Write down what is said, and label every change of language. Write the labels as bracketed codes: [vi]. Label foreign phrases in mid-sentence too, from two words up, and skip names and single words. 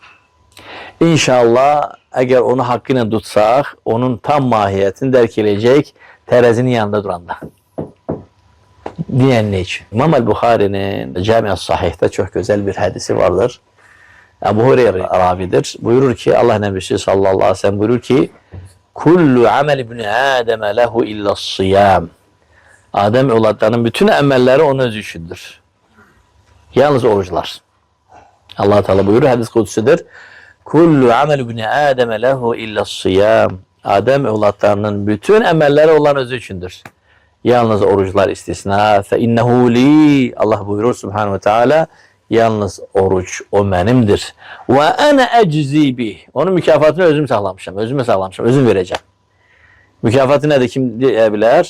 [az] İnşallah, əgər onu haqqı ilə tutsaq, onun tam mahiyyətini dərk eləyəcək tərəzinin yanında duranda. Deyən nə üçün? İmam Əl-Buxarinin Cami-əs Sahihdə çox gözəl bir hədisi vardır. Əbu Hureyra ravidir. Buyurur ki, Allah Nəbisi [ar] صلى الله عليه وسلم [az] buyurur ki, [ar] كل عمل ابن آدم له إلا الصيام. [az] Adem evlatlarının bütün əməlləri onun özü üçündür. Yalnız oruçlar. Allah Teala buyurur, hadis kudüsüdür. [ar] كل عمل ابن آدم له إلا الصيام. [az] Adem evlatlarının bütün əməlləri olan özü üçündür. Yalnız oruçlar istisna. [ar] فإنه لي. [az] Allah buyurur [ar] سبحانه وتعالى. [az] Yalnız oruç o mənimdir. [ar] وأنا أجزي به. [az] Onun mükafatını özüm sağlamışam. Özüme sağlamışam. [tr] Özüm vereceğim. [az] Mükafatı nədir? Kim deyə bilər?